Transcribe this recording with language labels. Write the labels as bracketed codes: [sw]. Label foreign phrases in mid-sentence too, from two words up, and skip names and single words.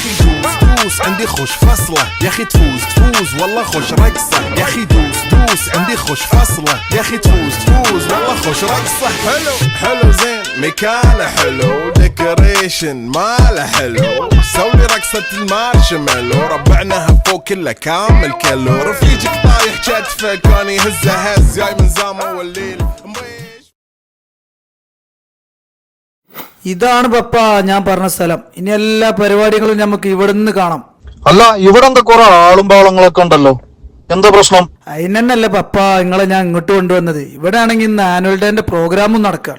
[ar] اخي دوس عندي خوش فصلة يا اخي تفوز والله خوش رقصة يا اخي دوس عندي خوش فصلة يا اخي تفوز والله خوش رقصة حلو زين مكانه حلو ديكوريشن ماله حلو سوي رقصة المارشميلو ربعناها فوق كله كامل كيلو رفيجك طايح كتفه كان يهزه هز جاي من زامه والليل [ml] ഇതാണ് പപ്പ ഞാൻ പറഞ്ഞ സ്ഥലം. ഇനി എല്ലാ പരിപാടികളും നമുക്ക് ഇവിടുന്ന് കാണാം. അല്ല ഇവിടെ എന്താ കുറെ ആളും പാളങ്ങളൊക്കെ ഉണ്ടല്ലോ, എന്താ പ്രശ്നം? അതിനല്ലേ പപ്പ നിങ്ങളെ ഞാൻ ഇങ്ങോട്ട് കൊണ്ടുവന്നത്. ഇവിടെ ആണെങ്കിൽ ഇന്ന് [en] annual day [ml] പ്രോഗ്രാമും നടക്കാണ്.